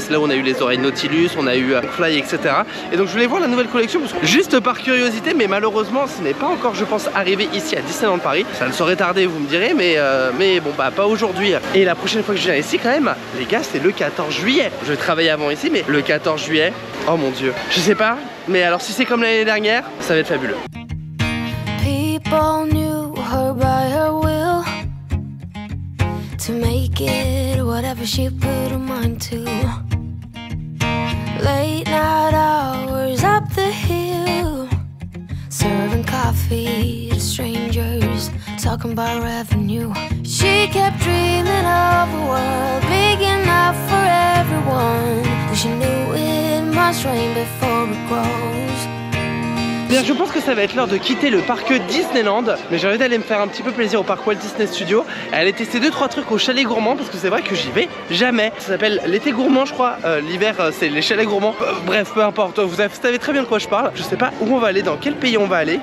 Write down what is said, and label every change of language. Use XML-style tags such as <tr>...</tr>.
<fr>C'est là où on a eu les oreilles Nautilus, on a eu Fly, etc. Et donc je voulais voir la nouvelle collection parce que, juste par curiosité, mais malheureusement ce n'est pas encore, je pense, arrivé ici à Disneyland Paris. Ça ne saurait tarder, vous me direz, mais bon bah pas aujourd'hui. Et la prochaine fois que je viens ici quand même, les gars, c'est le 14 juillet. Je vais travailler avant ici, mais le 14 juillet, oh mon dieu, je sais pas, mais alors si c'est comme l'année dernière, ça va être fabuleux.</fr> <en>People knew her by her will to make it whatever she put her mind to. Late night hours up the hill, serving coffee to strangers, talking about revenue. She kept dreaming of a world big enough for everyone, but she knew it must rain before it</en> <fr>Bien, je pense que ça va être l'heure de quitter le parc Disneyland, mais j'ai envie d'aller me faire un petit peu plaisir au parc Walt Disney Studio et aller tester 2-3 trucs au chalet gourmand parce que c'est vrai que j'y vais jamais. Ça s'appelle l'été gourmand, je crois. L'hiver, c'est les chalets gourmands. Bref, peu importe. Vous savez très bien de quoi je parle. Je sais pas où on va aller, dans quel pays on va aller.</fr>